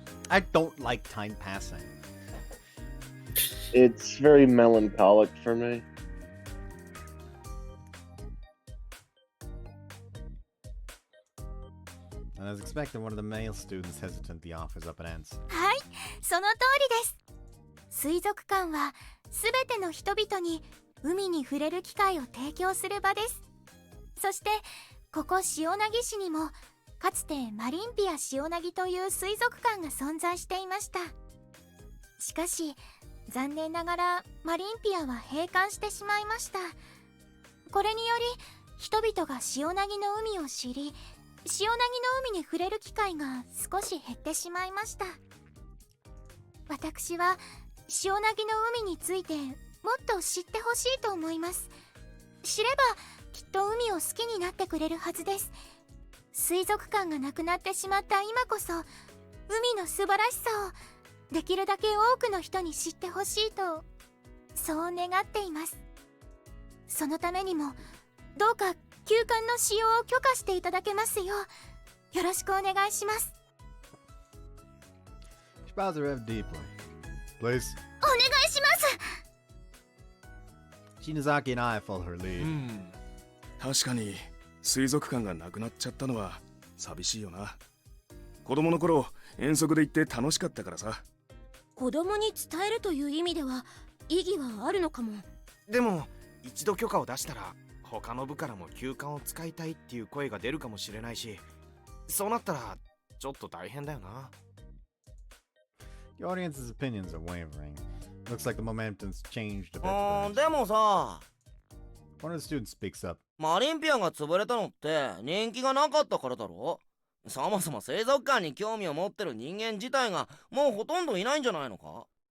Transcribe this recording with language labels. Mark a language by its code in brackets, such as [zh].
[en] I don't like time passing. It's very melancholic for me. And as expected, one of the male students hesitantly offers up an answer. [ja] はい、その通りです。水族館はすべての人々に海に触れる機会を提供する場です。そしてここ塩凪市にもかつてマリンピア塩凪という水族館が存在していました。しかし残念ながらマリンピアは閉館してしまいました。これにより人々が塩凪の海を知り、塩凪の海に触れる機会が少し減ってしまいました。私は塩凪の海についてもっと知ってほしいと思います。知ればきっと海を好きになってくれるはずです。水族館がなくなってしまった今こそ海の素晴らしさをできるだけ多くの人に知ってほしいと、そう願っています。そのためにもどうか休館の使用を許可していただけますようよろしくお願いします。 [en] She bows her head deeply. Please. [ja] お願いします。 [en] Shinozaki and I follow her lead. [ja] 確かに水族館がなくなっちゃったのは寂しいよな。子供の頃遠足で行って楽しかったからさ。子供に伝えるという意味では意義はあるのかも。でも一度許可を出したら他の部からも休館を使いたいっていう声が出るかもしれないし、そうなったらちょっと大変だよな。 [en] The audience's opinions are wavering. Looks like the momentum's changed a bit. [ja] でもさ、 [en] One of the students speaks up. [ja] マリンピアが潰れたのって人気がなかったからだろ。そもそも水族館に興味を持ってる人間自体がもうほとんどいないんじゃないのか。